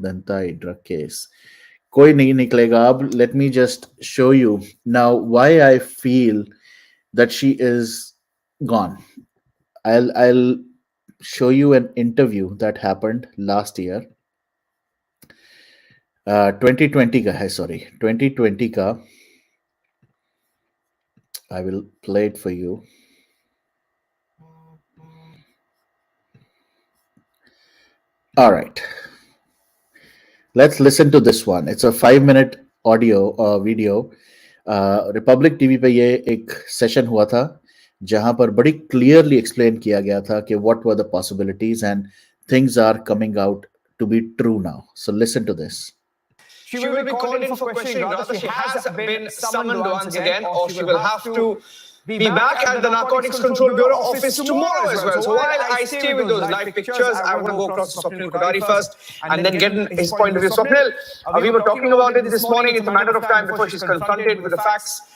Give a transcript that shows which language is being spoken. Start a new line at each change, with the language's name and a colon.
English: Then Thai drug case.
Hindi: कोई नहीं निकलेगा अब.
English: Let me just show you now why I feel that she is gone. I'll show you an interview that happened last year.
Hindi: 2020 का है, sorry, 2020 का.
English: I will play it for you. All right, let's listen to this one. It's a 5-minute audio video.
Hindi: Republic TV पे ये एक session हुआ था जहां पर बड़ी क्लियरली एक्सप्लेन किया गया था कि
English: What were the possibilities and things are coming out to be true now. So listen to this. She will be called in for questioning. Rather, she has been summoned once again, or she will have to be back at the Narcotics Control Bureau office tomorrow as well. So while I stay with those live pictures, I want to go across to Swapnil Kodari first and then get his point of view. Swapnil, we were talking about it this morning. It's a matter of time before she's confronted with the facts.